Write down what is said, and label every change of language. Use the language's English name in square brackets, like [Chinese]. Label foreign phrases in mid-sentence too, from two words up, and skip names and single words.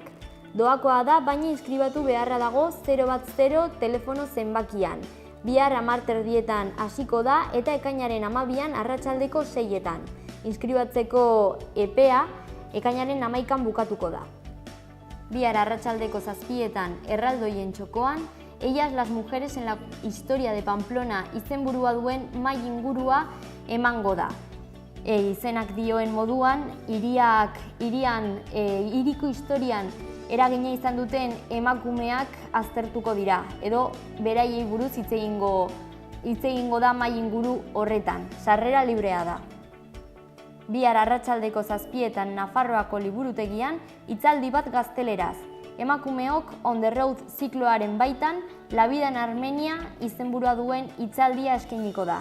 [Basque] Doakoa da, baina inskribatu beharra dago 010 telefono zenbakian. Bihar 10:30 hasiko da eta ekainaren 12an arratsaldeko 6etan. Inskribatzeko epea ekainaren 11an bukatuko da. Bihar arratsaldeko 7etan erraldoien txokoan, Ellas las mujeres en la historia de Pamplona izenburua duen mahai ingurua emango da. Izenak dioen moduan, hiriko historian eragina izan duten emakumeak aztertuko dira, edo beraiei buruz hitz egingo da mahai inguru horretan. Sarrera librea da. Bihar arratsaldeko 7etan Nafarroako liburutegian hitzaldi bat gazteleraz. Emakumeok on the road zikloaren baitan, La vida en Armenia izenburua duen hitzaldia eskainiko da.